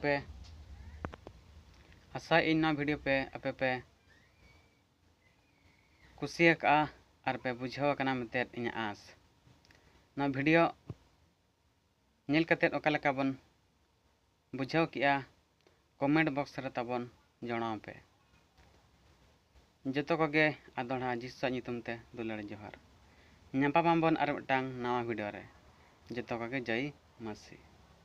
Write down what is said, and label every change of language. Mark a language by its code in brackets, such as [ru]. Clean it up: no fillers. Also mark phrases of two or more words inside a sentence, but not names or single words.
[sat] आपे पे कुसियाका और पे बुझाव कना मते इन आस ना वीडियो नेल कतेत ओका लेका बन बुझाव किया [en] comment box [sat] रे ताबन जणाव पे जतो कोगे आदोड़ा जीसु नितुम ते दुलार जोहार न्यापामाबन और मिटांग नवा वीडियो रे जतो कोगे [hi] जय मसीह।